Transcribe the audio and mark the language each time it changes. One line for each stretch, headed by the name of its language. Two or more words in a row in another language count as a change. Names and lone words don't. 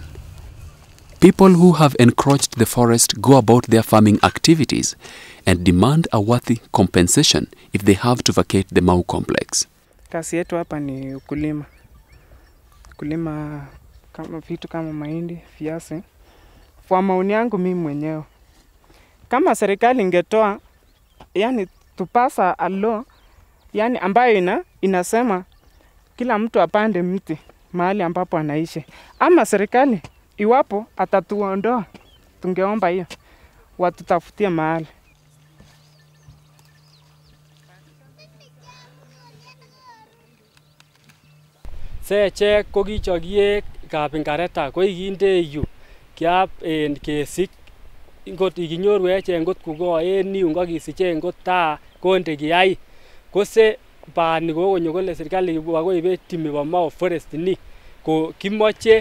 English: People who have encroached the forest go about their farming activities and demand a worthy compensation if they have to vacate the Mau complex.
Swahili: Kazi yetu hapa ni ukulima. Kulima kama vitu kama mahindi, viazi. Kwa maoni yangu mimi mwenyewe, kama serikali ingetoa yani tupasa alo yani ambayo inasema kila mtu apande mti mahali ambapo anaishi, ama serikali iwapo atatuondoa, tungeomba hiyo watutafutie mahali.
Kalenjin: Seche kokichokiek kapingareta koikinde yu kiap en kesik ngot ikinyoru eche ngot kukoen yu ngokisiche ngot ta konde kiyai kose bani kokonyo kole serikali koibe timi bo Mau forest ni ko kimoche